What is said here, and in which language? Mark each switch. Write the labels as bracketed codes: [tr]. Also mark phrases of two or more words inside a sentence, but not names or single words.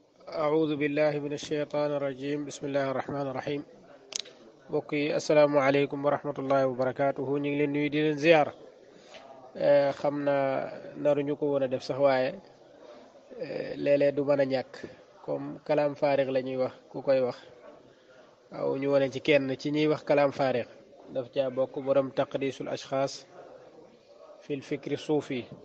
[ar] أعوذ بالله من الشيطان الرجيم بسم الله الرحمن الرحيم [wo] بوكي [ar] السلام عليكم ورحمة الله وبركاته [wo] ñu ngi leen nuyu di leen ziar xam naa naruñu ko woon a def sax waaye léeg-léeg du mën a ñàkk comme [ar] كلام فارغ [wo] la ñuy wax ku koy wax waaw ñu wane ci kenn ci ñuy wax [ar] كلام فارغ [wo] daf caa bokk borom [ar] تقديس الأشخاص في الفكر الصوفي